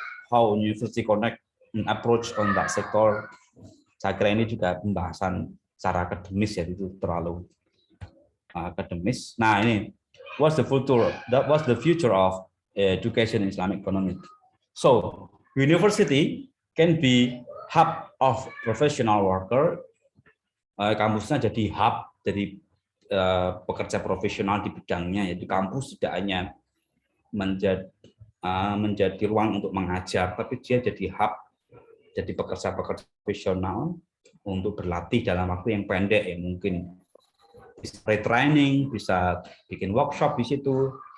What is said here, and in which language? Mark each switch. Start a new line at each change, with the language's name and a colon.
English: How university connect approach on that sector.
Indonesian: Saya kira ini juga pembahasan secara akademis ya, itu terlalu akademis. Nah, ini
English: what's the future of education in Islamic economy. So, university can be hub of professional worker.
Indonesian: Kampusnya jadi hub, jadi pekerja profesional di bidangnya, yaitu kampus tidak hanya menjadi ruang untuk mengajar, tapi dia jadi hub, jadi pekerja profesional untuk berlatih dalam waktu yang pendek ya, mungkin bisa retraining, bisa bikin workshop di situ.